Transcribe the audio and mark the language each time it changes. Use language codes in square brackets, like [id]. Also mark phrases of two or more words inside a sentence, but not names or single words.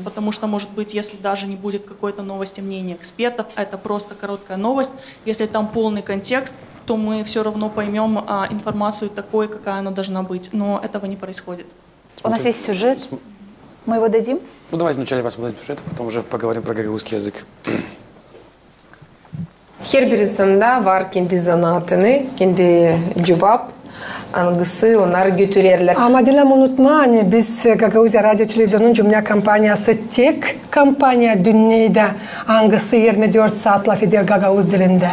[ru] Потому что, может быть, если даже не будет какой-то новости мнения экспертов, а это просто короткая новость, если там полный контекст, то мы все равно поймем информацию такой, какая она должна быть. Но этого не происходит. У нас есть сюжет. Мы его дадим? Ну, давайте вначале посмотрим сюжет, а потом уже поговорим про гагаузский язык. [gag] Her birisinde var kendi zanaatını, kendi cevap algısı onlar götürürler. Ama dilim unutma hani biz Gagauzya Radyo Televizyon'un Cümle Kampanyası tek kampanya dünyada hangisi 24 saat laf eder Gagauz dilinde.